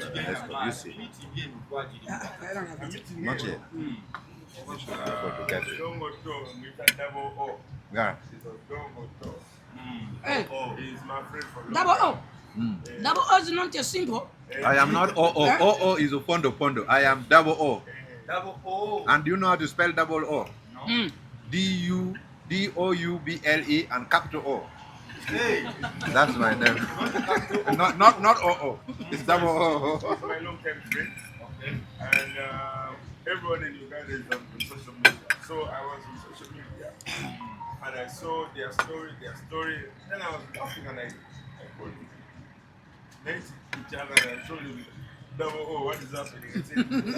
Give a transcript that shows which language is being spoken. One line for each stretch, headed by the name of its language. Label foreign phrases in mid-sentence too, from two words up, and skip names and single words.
English: You see. Not yet. You should go to get it. Yeah. Hey. Double O. Double O is not just simple. I am not O-O. O-O is Opondo Pondo. I am double O. Double O. And do you know how to spell double O? No. D-U-D-O-U-B-L-E and capital O. Hey. That's my name. not O-O. It's double O. It's my long-term friend. Okay. And everyone in Uganda is on social media. So I was on social media. And I saw their story. Then I was laughing and I called you. Met each other and I told you, double O, what is happening?